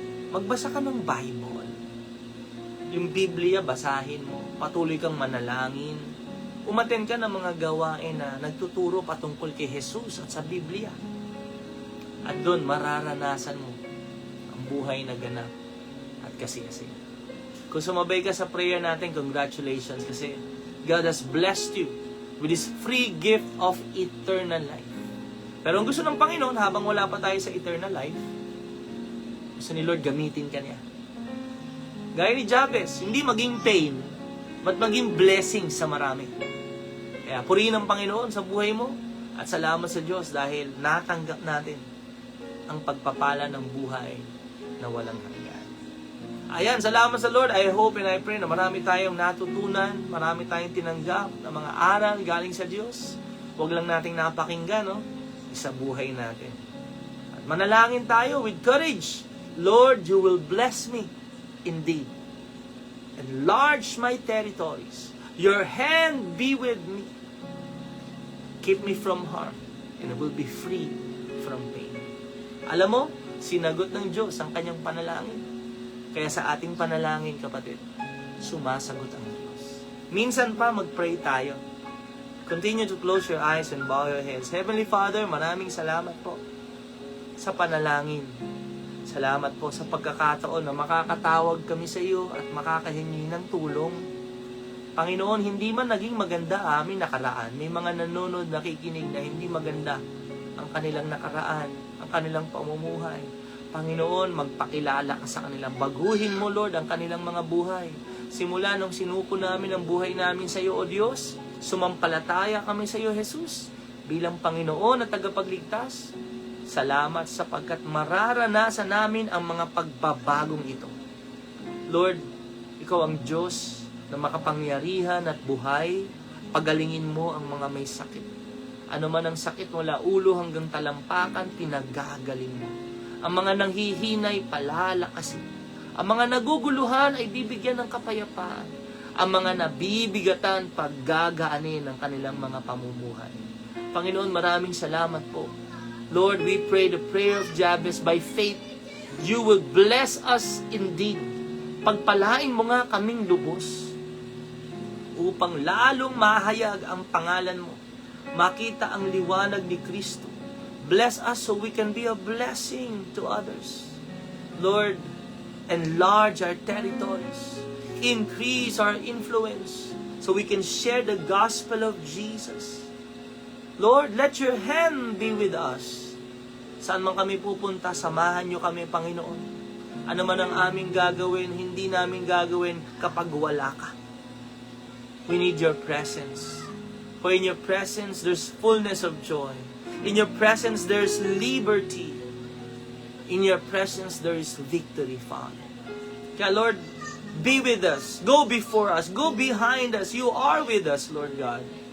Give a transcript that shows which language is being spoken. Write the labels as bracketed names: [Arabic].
[Filipino] Magbasa ka ng Bible. Yung Biblia, basahin mo. Patuloy kang manalangin. Umaten ka ng mga gawain na nagtuturo patungkol kay Jesus at sa Biblia. At doon, mararanasan mo ang buhay na ganap at kasiyasiya. Kung sumabay ka sa prayer natin, [English] congratulations kasi God has blessed you with His free gift of eternal life. [Filipino] Pero ang gusto ng Panginoon, habang wala pa tayo sa eternal life, gusto ni Lord gamitin ka niya. Gaya ni Jabez, hindi maging pain, but maging blessing sa marami. Kaya purihin ang Panginoon sa buhay mo at salamat sa Diyos dahil natanggap natin ang pagpapala ng buhay na walang hanggan. Ayan, salamat sa Lord. [English] I hope and I pray [Filipino] na marami tayong natutunan, marami tayong tinanggap na mga aral galing sa Diyos. Huwag lang nating napakinggan, no? Sa buhay natin. At manalangin tayo [English] with courage. Lord, you will bless me indeed. Enlarge my territories. Your hand be with me. Keep me from harm, and I will be free from pain. [Filipino] Alam mo, sinagot ng Diyos ang kanyang panalangin. Kaya sa ating panalangin, kapatid, sumasagot ang Diyos. Minsan pa, mag-pray tayo. [English] Continue to close your eyes and bow your heads. [Filipino] Heavenly Father, maraming salamat po sa panalangin. Salamat po sa pagkakataon na makakatawag kami sa iyo at makakahingi ng tulong. Panginoon, hindi man naging maganda amin nakaraan. May mga nanonood, nakikinig na hindi maganda ang kanilang nakaraan, ang kanilang pamumuhay. Panginoon, magpakilala ka sa kanila. Baguhin mo, Lord, ang kanilang mga buhay. Simula nung sinuko namin ang buhay namin sa iyo, O Diyos, sumampalataya kami sa iyo, Jesus, bilang Panginoon at tagapagligtas. Salamat sapagkat mararanasan namin ang mga pagbabagong ito. Lord, Ikaw ang Diyos na makapangyarihan at buhay. Pagalingin mo ang mga may sakit. Ano man ang sakit mula ulo hanggang talampakan, pinagagaling mo. Ang mga nanghihinay, palalakasin. Ang mga naguguluhan ay bibigyan ng kapayapaan. Ang mga nabibigatan, paggagaanin ang kanilang mga pamumuhay. Panginoon, maraming salamat po. [English] Lord, we pray the prayer of Jabez by faith. You will bless us indeed. [Filipino] Pagpalain mo nga kaming lubos upang lalong mahayag ang pangalan mo. Makita ang liwanag ni Kristo. [English] Bless us so we can be a blessing to others. Lord, enlarge our territories. Increase our influence so we can share the gospel of Jesus. [Filipino] Lord, [English] let your hand be with us. [Filipino] Saan man kami pupunta, samahan niyo kami, Panginoon. Ano man ang aming gagawin, hindi namin gagawin kapag wala ka. [English] We need your presence. For in your presence, there's fullness of joy. In your presence, there's liberty. In your presence, there is victory found. Kaya Lord, be with us. Go before us. Go behind us. You are with us, Lord God.